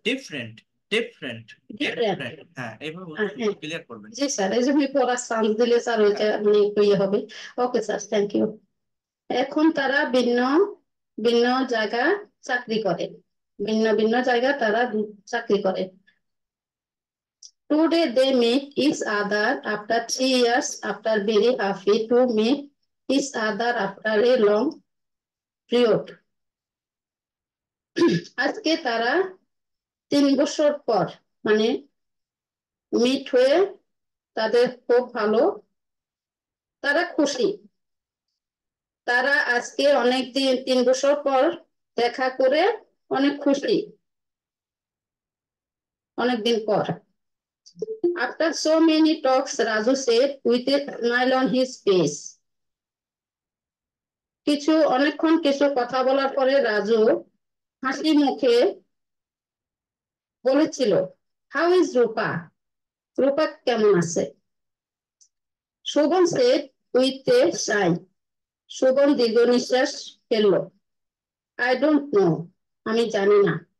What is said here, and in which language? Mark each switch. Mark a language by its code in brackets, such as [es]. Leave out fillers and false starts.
[en] Different. Different. Different. [bn] Different, হ্যাঁ এইভাবে হ্যাঁ। ক্লিয়ার করবেন। জি স্যার, এই জন্য পড়ার চান্স দিলে স্যার ওইটা মানে একটু ইয়ে হবে। [en] Okay sir, thank you. [bn] এখন তারা ভিন্ন ভিন্ন জায়গায় চাকরি করে। ভিন্ন ভিন্ন জায়গায় তারা চাকরি করে। [en] Today they meet each other after 3 years after very happy to meet each other after a long period. [bn] আজকে তারা 3 বছর পর মানে মিট হয়ে তাদের খুব ভালো, তারা খুশি। তারা আজকে অনেক দিন 3 বছর পর দেখা করে অনেক খুশি, অনেকদিন পর। [en] After so many talks, Raju said with a smile on his face. [bn] অনেকক্ষণ কিছু কথা বলার পরে রাজু হাসি মুখে বলেছিল, [en] How is Rupa? [bn] রূপা কেমন আছে? [en] Shovan said with a sigh. [bn] শোভন দীর্ঘ নিঃশ্বাস ফেলল। [en] I don't know, [bn] আমি জানি না।